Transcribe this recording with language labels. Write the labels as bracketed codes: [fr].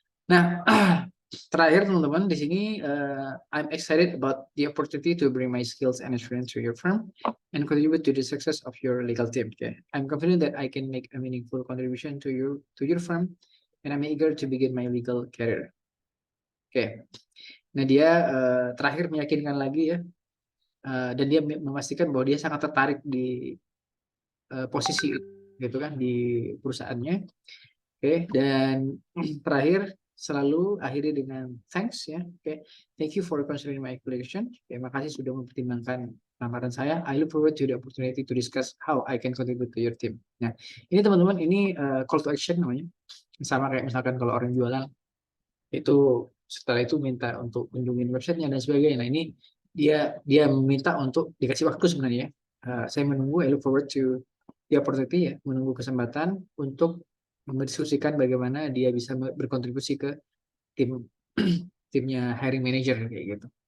[id] Nah, terakhir teman-teman di sini [en] I'm excited about the opportunity to bring my skills and experience to your firm and contribute to the success of your legal team. Okay. I'm confident that I can make a meaningful contribution to your firm and I'm eager to begin my legal career. [id] Oke. Nah, dia terakhir meyakinkan lagi ya, dan dia memastikan bahwa dia sangat tertarik di posisi gitu kan di perusahaannya. Oke, dan terakhir selalu akhiri dengan thanks ya. [en] Oke, thank you for considering my application. [id] Terima kasih sudah mempertimbangkan lamaran saya. [en] I look forward to the opportunity to discuss how I can contribute to your team. [id] Nah, ini teman-teman, ini call to action namanya. Sama kayak misalkan kalau orang jualan itu setelah itu minta untuk kunjungin websitenya dan sebagainya. Nah, ini dia meminta untuk dikasih waktu sebenarnya. Saya menunggu, [en] I look forward to the opportunity [id] ya, menunggu kesempatan untuk mendiskusikan bagaimana dia bisa berkontribusi ke tim timnya hiring manager kayak gitu.